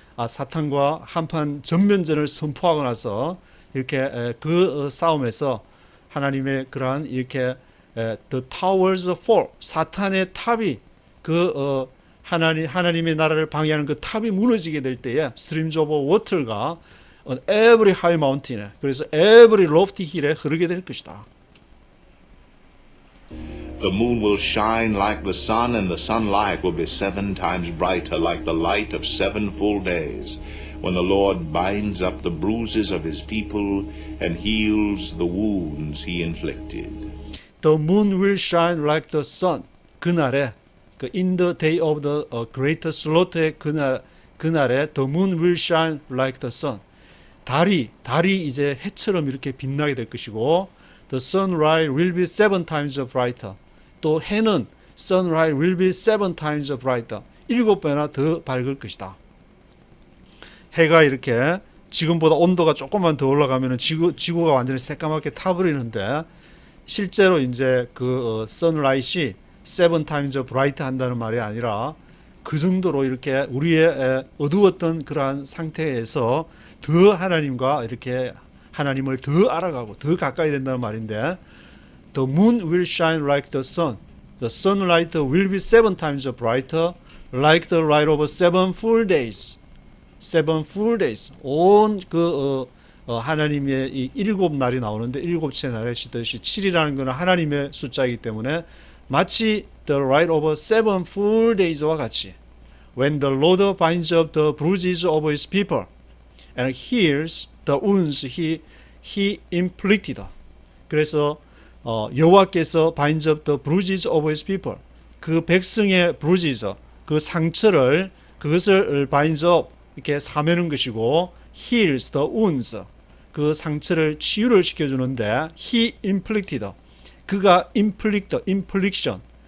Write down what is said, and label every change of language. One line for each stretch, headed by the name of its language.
Korean: 사탄과 한판 전면전을 선포하고 나서 이렇게 그 싸움에서 하나님의 그러한 이렇게
English: the towers fall,
Korean: 사탄의 탑이 그 하나님의 나라를 방해하는 그 탑이 무너지게 될 때에
English: streams of water
Korean: 가
English: on every high mountain
Korean: 에, 그래서
English: every lofty hill
Korean: 에 흐르게 될 것이다.
English: The moon will shine like the sun, and the sunlight will be 7 times brighter, like the light of 7 full days, when the Lord binds up the bruises of his people and heals the wounds he inflicted. The moon will shine like the sun.
Korean: 그날에 그
English: in the day of the great slaught의 그날에 the moon will shine like the sun.
Korean: 달이 이제 해처럼 이렇게 빛나게 될 것이고
English: the sunrise will be 7 times brighter.
Korean: 또 해는
English: sunrise will be 7 times brighter.
Korean: 7배나 더 밝을 것이다. 해가 이렇게 지금보다 온도가 조금만 더 올라가면 지구가 완전히 새까맣게 타버리는데 실제로 이제 그 sunlight이
English: 7 times bright
Korean: 한다는 말이 아니라 그 정도로 이렇게 우리의 어두웠던 그러한 상태에서 더 하나님과 이렇게 하나님을 더 알아가고 더 가까이 된다는 말인데
English: The moon will shine like the sun. The sunlight will be 7 times brighter like the light of 7 full days. 7 full days.
Korean: 온 하나님의 이 7날이 나오는데 7채 날에 시듯이 7이라는 것은 하나님의 숫자이기 때문에 마치
English: the light of 7 full days
Korean: 와 같이
English: When the Lord binds up the bruises of his people and heals the wounds he inflicted.
Korean: 그래서 여호와께서
English: binds up the bruises of his people.
Korean: 그 백성의 bruises, 그 상처를 그것을
English: binds up
Korean: 이렇게 사매는 것이고
English: heals the wounds.
Korean: 그 상처를 치유를 시켜주는데
English: he inflicted.
Korean: 그가 infliction.